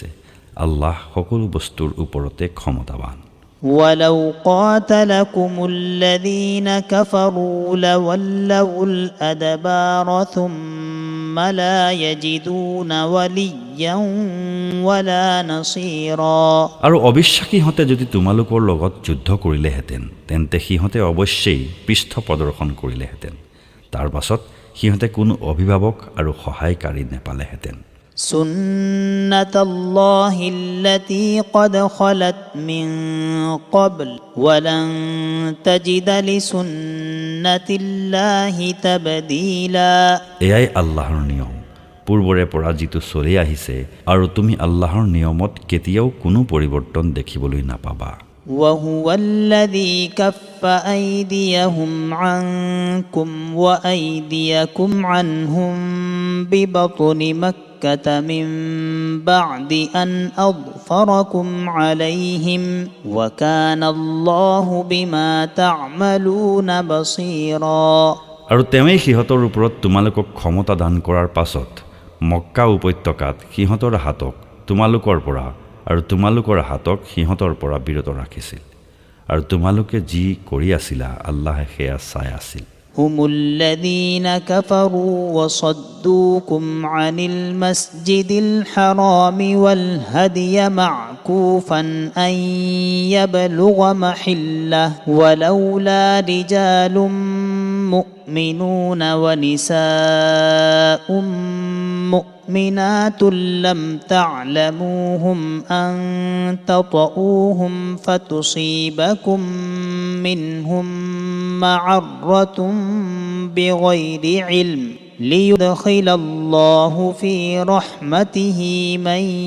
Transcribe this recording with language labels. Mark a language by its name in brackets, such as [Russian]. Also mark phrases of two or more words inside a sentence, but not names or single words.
[Assamese] আল্লাহ সকলো বস্তুৰ ওপৰতে ক্ষমতাৱান। [Arabic] ولو قاتلكم الذين كفروا لولوا الأدبار ثم لا يجدون وليا ولا نصيرا। [Assamese] আৰু অবিশ্বাসীহঁতে যদি তোমালোকৰ লগত যুদ্ধ কৰিলেহেঁতেন তেন্তে সিহঁতে অৱশ্যেই পৃষ্ঠ প্ৰদৰ্শন কৰিলেহেঁতেন। তাৰ পাছত সিহঁতে কোনো অভিভাৱক আৰু সহায়কাৰী নেপালেহেঁতেন। [Arabic] سنة الله التي قد خلت من قبل ولن تجد لسنة الله تبديلا। [Assamese] এয়াই আল্লাহৰ নিয়ম, পূৰ্বৰে পৰা যিটো চলি আহিছে আৰু তুমি আল্লাহৰ নিয়মত কেতিয়াও কোনো পৰিৱৰ্তন দেখিবলৈ নাপাবা। [Arabic] وهو الذي كف أيديهم عنكم وأيديكم عنهم ببطن مكة من بعد أن أظفركم عليهم وكان الله بما تعملون بصيرا। [Assamese] আৰু তেওঁই সিহঁতৰ ওপৰত তোমালোকক ক্ষমতা দান কৰাৰ পাছত মক্কা উপত্যকাত সিহঁতৰ হাতক তোমালোকৰ পৰা আৰু তোমালোকৰ হাতক সিহঁতৰ পৰা বিৰত ৰাখিছিল আৰু তোমালোকে যি কৰি আছিলা আল্লাহে সেয়া চাই আছিল। [Arabic] هم الذين كفروا وصدوكم عن المسجد الحرام والهدي معكوفا أن يبلغ محله ولولا رجال مؤمنون ونساء مؤمنات لم تعلموهم أن تطؤوهم فتصيبكم منهم معرة بغير علم ليدخل الله في رحمته من